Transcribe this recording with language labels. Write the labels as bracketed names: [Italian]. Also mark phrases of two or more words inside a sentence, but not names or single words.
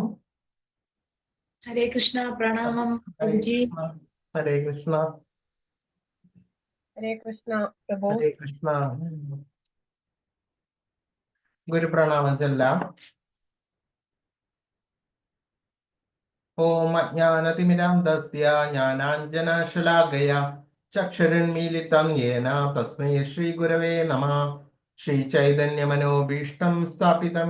[Hindi] हरे कृष्णा प्रणामम हरे जी कृष्ण हरे कृष्ण हरे कृष्ण प्रभु [Sanskrit] हरे कृष्ण [Malayalam] ഗുരു പ്രണാമം ചൊല്ലാം [Sanskrit] ഓം അജ്ഞാനതിമിരാന്ധസ്യ ജ്ഞാനാഞ്ജനശലാകയ ചക്ഷുരുന്മീലിതം യേന തസ്മൈ ശ്രീഗുരവേ നമഃ ശ്രീചൈതന്യമനോഭീഷ്ടം സ്ഥാപിതം